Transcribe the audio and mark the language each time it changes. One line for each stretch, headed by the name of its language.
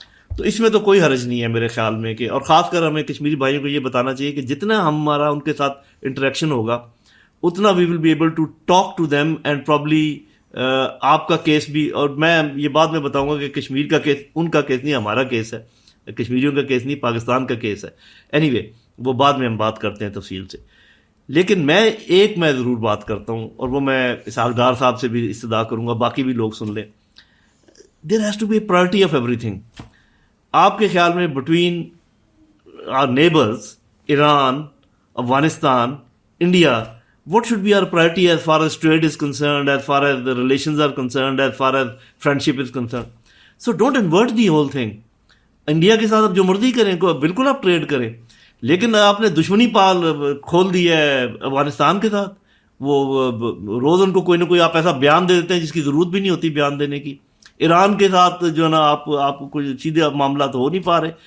Urdu: تو اس میں تو کوئی حرج نہیں ہے میرے خیال میں کہ, اور خاص کر ہمیں کشمیری بھائیوں کو یہ بتانا چاہیے کہ جتنا ہمارا ان کے ساتھ انٹریکشن ہوگا اتنا
English: we will be able to talk to them and probably
Urdu: آپ کا کیس بھی, اور میں یہ بات میں بتاؤں گا کہ کشمیر کا کیس ان کا کیس نہیں, ہمارا کیس ہے, کشمیریوں کا کیس نہیں, پاکستان کا کیس ہے. اینی وے وہ بعد میں ہم بات کرتے ہیں تفصیل سے. لیکن میں ضرور بات کرتا ہوں, اور وہ میں اسحاق صاحب سے بھی استدعا کروں گا, باقی بھی لوگ سن لیں.
English: There has to be a priority of everything.
Urdu: آپ کے خیال میں
English: Between our neighbours Iran, Afghanistan, India, what should be our priority as far as trade is concerned, as far as the relations are concerned, as far as friendship is concerned? So don't invert the whole thing.
Urdu: India کے ساتھ آپ جو مرضی کریں, بالکل آپ trade کریں, لیکن آپ نے دشمنی کھول دی ہے افغانستان کے ساتھ. وہ روز ان کو کوئی نہ کوئی آپ ایسا بیان دے دیتے ہیں جس کی ضرورت بھی نہیں ہوتی بیان دینے کی. ایران کے ساتھ جو ہے نا آپ کو سیدھے معاملات ہو نہیں پا رہے.